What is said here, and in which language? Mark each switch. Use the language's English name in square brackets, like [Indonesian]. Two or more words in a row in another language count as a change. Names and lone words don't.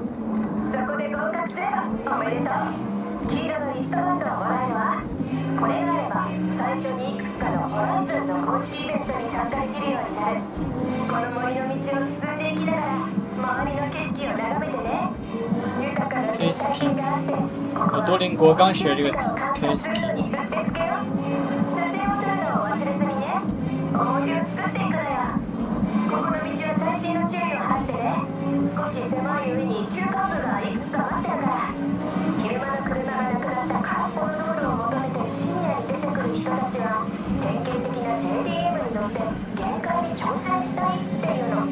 [Japanese] そこで合格すればおめでとう。黄色のリストバンドをもらえるわ。これがあれば最初にいくつかのホライズンの公式イベントに参加できるようになる。この森の道を進んでいきながら周りの景色を眺めてね。豊かな生態系があって [Chinese] 我多邻国刚学这个词 ，Pesky。 [Japanese] 写真を撮るのを忘れずにね。思い出を作っていくのよ。ここの道は細心の注意を払ってね。少し狭い上に急カーブがいくつか待ってるから。昼間の車がなくなった空っぽの道路を求めて深夜に出てくる人たちは典型的な JDM に乗って限界に挑戦したいっていうの。